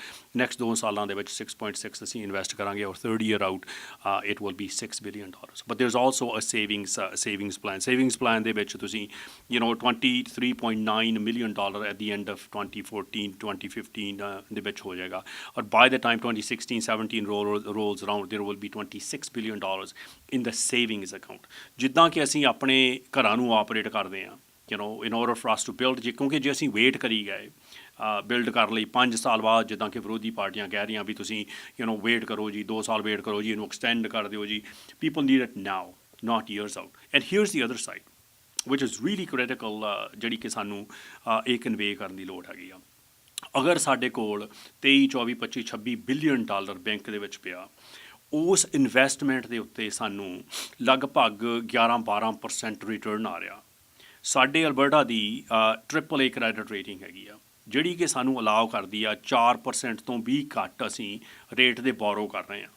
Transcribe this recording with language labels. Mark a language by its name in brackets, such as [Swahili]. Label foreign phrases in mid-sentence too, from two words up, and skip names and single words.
[Punjabi] ਨੈਕਸਟ 2 ਸਾਲਾਂ ਦੇ ਵਿੱਚ 6.6 ਅਸੀਂ ਇਨਵੈਸਟ ਕਰਾਂਗੇ ਔਰ [English] 3rd year out it will be $6 billion. But there is also a savings plan. savings plan [Punjabi] ਦੇ ਵਿੱਚ ਤੁਸੀਂ [English] $23.9 million at the end of 2014-2015 [Punjabi] ਦੇ ਵਿੱਚ ਹੋ ਜਾਏਗਾ। [English] ਔਰ by the time 2016-17 rolls around there will be $26 ਬਿਲੀਅਨ in the savings account। [Punjabi] ਜਿੱਦਾਂ ਕਿ ਅਸੀਂ ਆਪਣੇ ਘਰਾਂ ਨੂੰ ਆਪਰੇਟ ਕਰਦੇ ਹਾਂ [English] in order for us to build [Punjabi] ਕਿਉਂਕਿ ਜੇ ਅਸੀਂ ਵੇਟ ਕਰੀ ਗਏ ਬਿਲਡ ਕਰ ਲਈ 5 ਸਾਲ ਬਾਅਦ ਜਿੱਦਾਂ ਕਿ ਵਿਰੋਧੀ ਪਾਰਟੀਆਂ ਕਹਿ ਰਹੀਆਂ ਵੀ ਤੁਸੀਂ ਵੇਟ ਕਰੋ ਜੀ, 2 ਸਾਲ ਵੇਟ ਕਰੋ ਜੀ, ਇਹਨੂੰ ਐਕਸਟੈਂਡ ਕਰ ਦਿਓ ਜੀ। [English] People need it now not years out। and here's the other side which is really critical [Punjabi] ਜਿਹੜੀ ਕਿ ਸਾਨੂੰ ਇਹ ਕਨਵੇ ਕਰਨ ਦੀ ਲੋੜ ਹੈਗੀ ਆ। ਅਗਰ ਸਾਡੇ ਕੋਲ 23, 24, 25, $26 ਬਿਲੀਅਨ ਬੈਂਕ ਦੇ ਵਿੱਚ ਪਿਆ, ਉਸ ਇਨਵੈਸਟਮੈਂਟ ਦੇ ਉੱਤੇ ਸਾਨੂੰ ਲਗਭਗ 11-12% ਰਿਟਰਨ ਆ ਰਿਹਾ। ਸਾਡੇ ਅਲਬਰਟਾ ਦੀ [English] AAA credit rating [Punjabi] ਹੈਗੀ ਆ ਜਿਹੜੀ ਕਿ ਸਾਨੂੰ ਅਲਾਉ ਕਰਦੀ ਆ 4% ਤੋਂ ਵੀ ਘੱਟ ਅਸੀਂ ਰੇਟ ਦੇ ਬੋਰੋ ਕਰ ਰਹੇ ਹਾਂ।